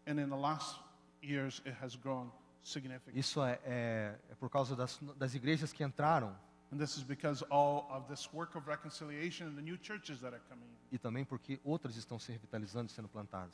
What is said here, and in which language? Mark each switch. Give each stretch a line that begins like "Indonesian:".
English: and in the last years it has grown significantly.
Portuguese: Isso é por causa das igrejas que entraram
English: And this is because all of this work of reconciliation and the new churches that are coming in,
Portuguese: e também porque outras estão se revitalizando e sendo plantadas.